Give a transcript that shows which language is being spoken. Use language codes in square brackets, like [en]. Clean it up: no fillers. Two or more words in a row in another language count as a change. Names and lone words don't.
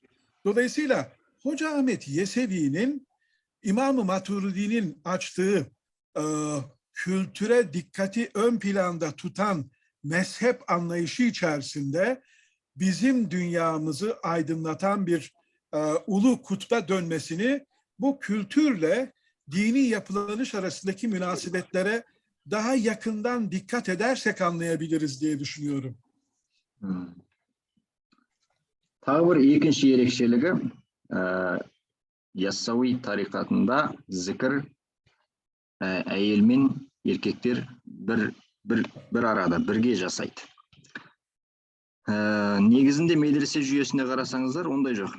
[tr] Dolayısıyla Hoca Ahmet Yesevi'nin İmam-ı Maturidi'nin açtığı kültüre dikkati ön planda tutan mezhep anlayışı içerisinde bizim dünyamızı aydınlatan bir ulu kutba dönmesini bu kültürle dini yapılanış arasındaki münasebetlere daha yakından dikkat edersek anlayabiliriz diye düşünüyorum. [kk] Tағы bir екінші ерекшелігі Яссауи тарикатында зікір әйел мен еркектер бір арада бірге жасайды. Негізінде медресе жүйесіне қарасаңыздар, ондай жоқ.